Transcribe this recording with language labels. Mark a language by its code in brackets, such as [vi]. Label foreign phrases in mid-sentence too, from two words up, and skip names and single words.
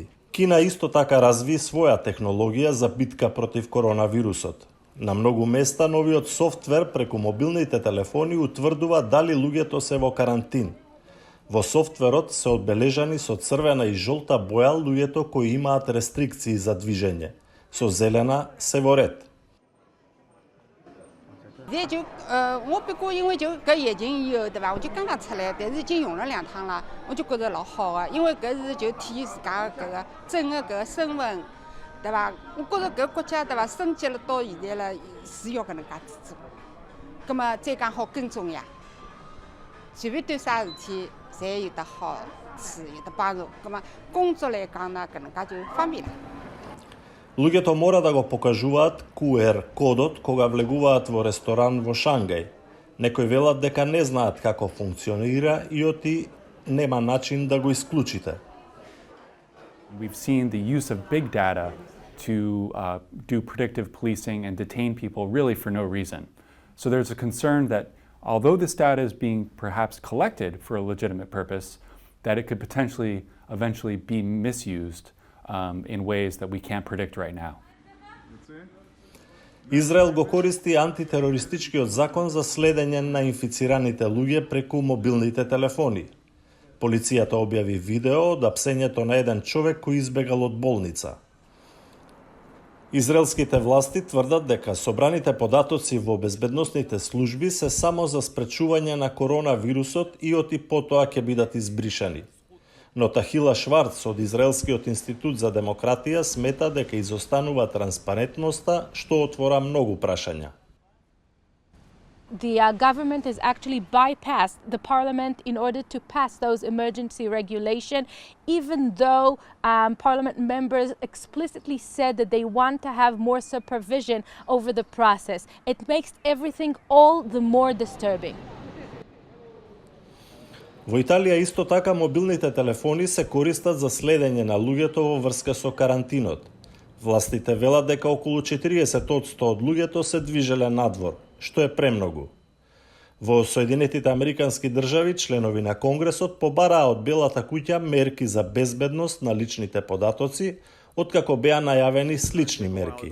[mk] Кина исто така разви своја технологија за битка против коронавирусот. На многу места новиот софтвер преку мобилните телефони утврдува дали луѓето се во карантин. Во софтверот се одбележани со црвена и жолта боја луѓето кои имаат рестрикции за движење. Со зелена се во ред. [wuu] 我不过因为就搿疫情以后，对伐？我就刚刚出来，但是已经用了2趟了，我就觉得老好个，因为搿是就体现自家搿个整个搿个身份，对伐？我觉着搿国家对伐，升级了到现在了，是要搿能介子做。葛末再讲好跟踪呀，随便对啥事体。侪有得好处，有得帮助。咁么工作来讲呢，搿能介就方便了。 [mk] Луѓето мора да го покажуваат QR кодот кога влегуваат во ресторан во Шангај. Некои велат дека не знаат како функционира и оти нема начин да го исклучите. [en] We've seen the use of big data to do predictive policing and detain people really for no reason. So there's a concern that although this data is being perhaps collected for a legitimate purpose, that it could potentially eventually be misused in ways that we can't predict right now. [mk] Израел го користи антитерористичкиот закон за следење на инфицираните луѓе преку мобилните телефони. Полицијата објави видео од апсењето на еден човек кој избегал од болница. Израелските власти тврдат дека собраните податоци во безбедносните служби се само за спречување на коронавирусот и оти потоа ќе бидат избришани. Но Тахила Шварц од Израелскиот институт за демократија смета дека изостанува транспарентноста, што отвора многу прашања. [en] The government has actually bypassed the parliament in order to pass those emergency regulation, even though parliament members explicitly said that they want to have more supervision over the process. It makes everything all the more disturbing. [mk] Во Италија исто така мобилните телефони се користат за следење на луѓето во врска со карантинот. Властите велат дека околу 40% од луѓето се движеле надвор, што е премногу. Во Соединетите Американски држави, членови на Конгресот побараа од Белата куќа мерки за безбедност на личните податоци, откако беа најавени слични мерки.